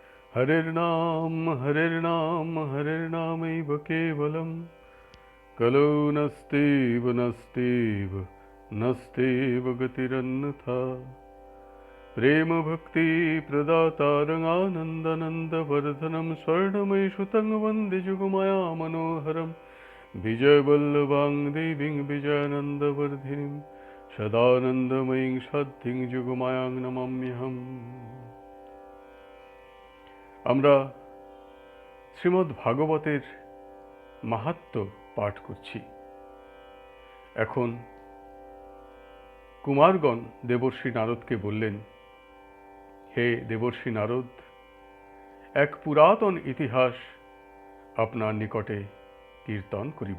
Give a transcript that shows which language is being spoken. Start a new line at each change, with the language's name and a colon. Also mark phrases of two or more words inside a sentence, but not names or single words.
Sanskrit: हरिर्नाम हरिर्नामैव केवलम् कलो नस्त्येव नस्त्येव नस्त्येव गतिरन्यथा प्रेम भक्ति प्रदातारङानन्दनन्दवर्धनं स्वर्णमयीसुतं वन्दे जुगमाया मनोहरं विजयवल्लभां देवीं विजयानन्दवर्धिनीं सदानन्दमयीं সাধ্যিং যুগমায়াং নমাম্যহম।
Bangla: আমরা শ্রীমদ্ ভাগবতের মাহাত্ম্য পাঠ করছি। এখন কুমারগণ দেবর্ষি নারদকে বললেন, হে দেবর্ষি নারদ, এক পুরাতন ইতিহাস আপনার নিকটে কীর্তন করিব।